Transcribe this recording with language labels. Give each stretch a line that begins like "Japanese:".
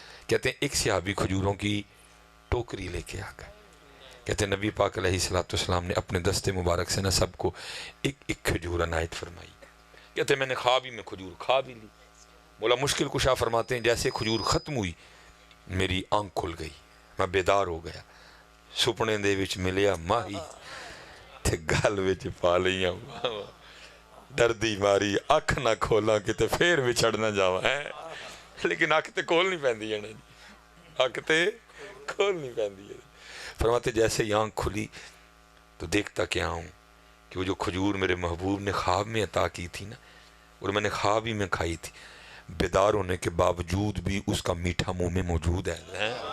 Urdu: کہتے ہیں ایک صحابی کھجوروں کی ٹوکری لے کے آ گئے. کہتے ہیں نبی پاک علیہ السلام نے اپنے دستے مبارک سے نہ سب کو ایک ایک کھجور عنایت فرمائی. کہتے ہیں میں نے خواب ہی میں کھجور کھا بھی لی. مولا مشکل کشا فرماتے ہیں جیسے کھجور ختم ہوئی میری آنکھ کھل گئی, میں بیدار ہو گیا.
Punjabi: سپنے دے وچ ملیا ماہی تے گل وچ پا لئیاں, ڈردی ماری اکھ نہ کھولاں کتے پھر وچھڑ نہ جاواں. لیکن اکھ تے کھول نہیں پیندی ہے نا جی, اکھ تے کھول نہیں پیندی ہے.
Urdu: فرماتے جیسے ہی آنکھ کھلی تو دیکھتا کیا ہوں کہ وہ جو کھجور میرے محبوب نے خواب میں عطا کی تھی نا, اور میں نے خواب ہی میں کھائی تھی, بیدار ہونے کے باوجود بھی اس کا میٹھا منہ میں موجود ہے.